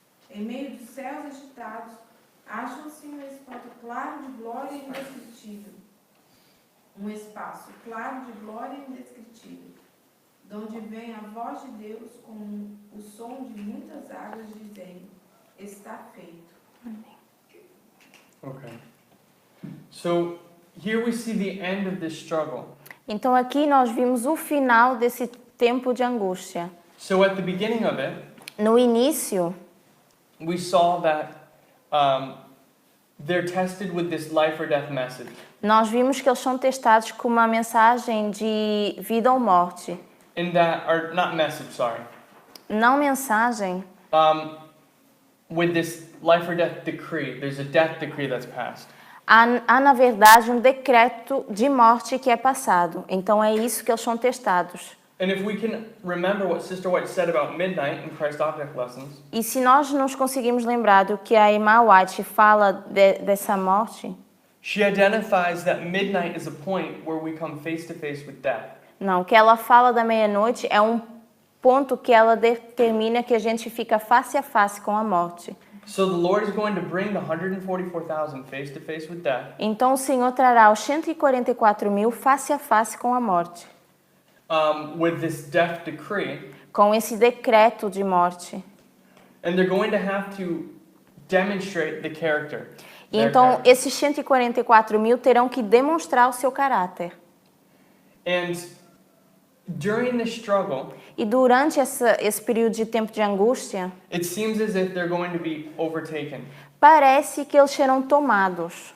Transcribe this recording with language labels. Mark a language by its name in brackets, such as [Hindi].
[Portuguese] Em meio dos céus agitados, acham-se um espaço claro de glória indescritível. Um espaço claro de glória indescritível, de onde vem a voz de Deus com o som de muitas águas, dizendo: está feito. [English] Okay. So here we see the end of this struggle. [Portuguese] Então aqui nós vimos o final desse tempo de angústia. [English] So at the beginning of it, [Portuguese] No início, [English] we saw that they're tested with this life or death message. [Portuguese] nós vimos que eles são testados com uma mensagem de vida ou morte. [English] In that, or not message, sorry. [Portuguese] Não mensagem, [English] With this life or death decree, there's a death decree that's passed. [Portuguese] há na verdade um decreto de morte que é passado. Então é isso que eles são testados. [English] And if we can remember what Sister White said about midnight in Christ Object Lessons, [Portuguese] E se nós nos conseguimos lembrar do que a irmã White fala dessa morte, [English] she identifies that midnight is a point where we come face to face with death. [Portuguese] não, o que ela fala da meia-noite é um ponto que ela determina que a gente fica face a face com a morte. [English] So the Lord is going to bring the 144,000 face to face with death, [Portuguese] Então o Senhor trará os 144.000 face a face com a morte, [English] with this death decree, [Portuguese] com esse decreto de morte. [English] and they're going to have to demonstrate the character. [Portuguese] E [English] their [Portuguese] então [English] character. [Portuguese] esses 144.000 terão que demonstrar o seu caráter. [English] And during the struggle, [Portuguese] E durante esse período de tempo de angústia, [English] it seems as if they're going to be overtaken [Portuguese] parece que eles serão tomados